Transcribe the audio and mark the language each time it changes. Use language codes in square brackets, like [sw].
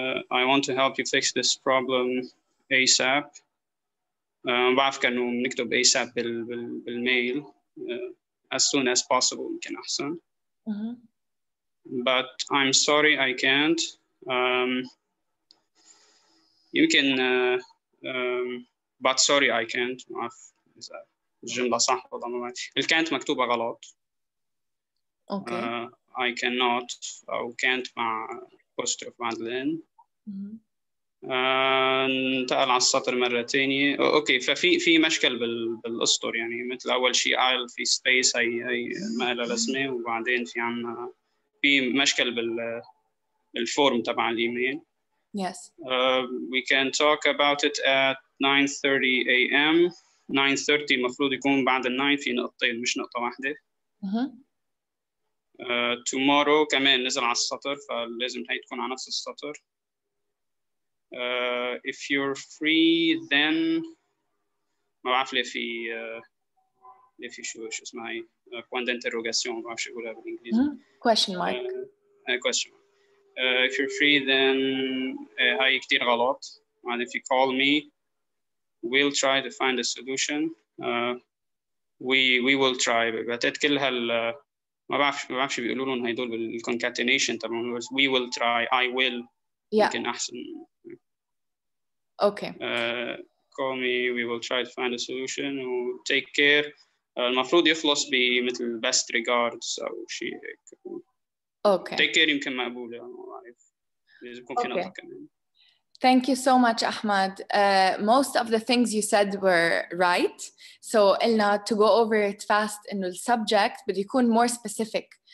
[en] I want to help you fix this problem ASAP. [ar] بعرف كانوا بنكتب ASAP بالميل [en] as soon as possible [ar] يمكن أحسن. [en] But I'm sorry I can't. يمكن but sorry I can't. [ar] ما أعرف إذا الجملة صح ولا ما. الكانت مكتوبة غلط. [en] Okay. I cannot أو can't مع apostrophe [ar] بعد الإن. انتقل على السطر مرة تانية. اوكي ففي مشكل بالاسطر يعني مثل اول شيء قال في سبيس هي ما لها لازمه وبعدين في مشكل بالفورم تبع الايميل. [en] Yes. We can talk about it at 9:30 a.m. [ar] 9:30 المفروض يكون بعد ال 9 في نقطتين مش نقطة واحدة. tomorrow كمان نزل على السطر فلازم هي تكون على نفس السطر. [en] If you're free then [ar] ما بعرف ليه في شو اسمها هي [fr] point d'interrogation [ar] ما بعرف شو يقولها بالانجليزي. [en] Question mark. Question mark. If you're free then [ar] هاي كتير غلط. [en] And if you call me we'll try to find a solution. We will try. [ar] بعتقد كل ما بعرف شو بيقولوا لهم هيدول بالconcatenation تبعهم. [en] We will try. I will. [ar] يمكن أحسن. [en] Okay. Call me. We will try to find a solution. Take care. [ar] المفروض يخلص بمثل [en] best regards [ar] أو شيء هيك. [en] Okay. Take care [ar] يمكن مقبولة ما بعرف. لازم يكون في نقطة كمان. [en] Thank you so much, Ahmad. Most of the things you said were right. So, Ilna, to go over it fast, إنه the subject بده يكون more specific.